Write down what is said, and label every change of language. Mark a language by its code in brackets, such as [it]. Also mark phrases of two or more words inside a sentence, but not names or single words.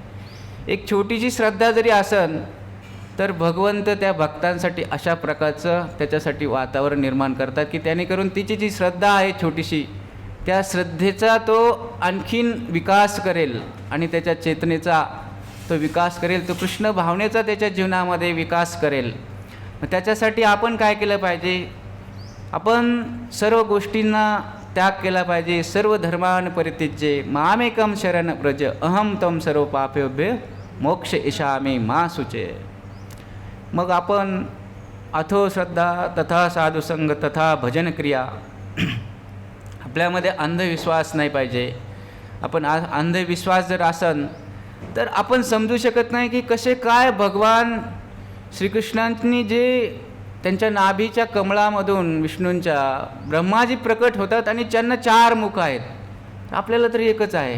[mr] एक छोटीशी श्रद्धा जरी असेल तर भगवंत त्या भक्तांसाठी अशा प्रकारचं त्याच्यासाठी वातावरण निर्माण करतात की त्याने करून तिची जी श्रद्धा आहे छोटीशी, त्या श्रद्धेचा तो आणखीन विकास करेल आणि त्याच्या चेतनेचा तो विकास करेल, तो कृष्ण भावनेचा त्याच्या जीवनामध्ये विकास करेल. मग त्याच्यासाठी आपण काय केलं पाहिजे, आपण सर्व गोष्टींना त्याग केला पाहिजे. [sa] सर्व धर्मान परित्यज्य मामेकं शरण व्रज अहम तं सर्व पापेभ्य मोक्ष इशामी मा शुचे. [mr] मग आपण [sa] अथो श्रद्धा तथा साधुसंग तथा भजन क्रिया, [mr] आपल्यामध्ये अंधविश्वास नाही पाहिजे. आपण अंधविश्वास जर असन तर आपण समजू शकत नाही की कसे काय भगवान श्रीकृष्णांनी जे त्यांच्या नाभीच्या कमळामधून विष्णूंच्या ब्रह्माजी प्रकट होतात आणि त्यांना 4 मुख आहेत, आपल्याला तरी एकच आहे.